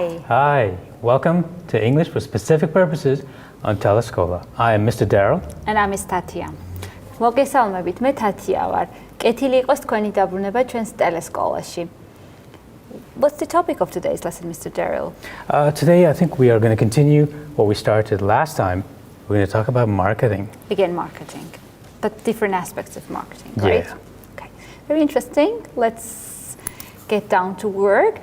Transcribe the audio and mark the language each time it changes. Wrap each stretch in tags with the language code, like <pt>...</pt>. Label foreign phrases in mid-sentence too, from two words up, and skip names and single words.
<en>Hi, welcome to English for Specific Purposes Untitled Chapter. I am Mr. Daryl. And I'm Miss Tatia.</en> <ka>მოგესალმებით, მე თათია ვარ. კეთილი იყოს თქვენი დაბრუნება ჩვენს ტელესკოლაში.</ka> <en>What's the topic of today's lesson, Mr. Daryl? Today, I think we are going to continue what we started last time. We're going to talk about marketing. Again, marketing, but different aspects of marketing, right? Yeah. Okay, very interesting. Let's get down to work.</en>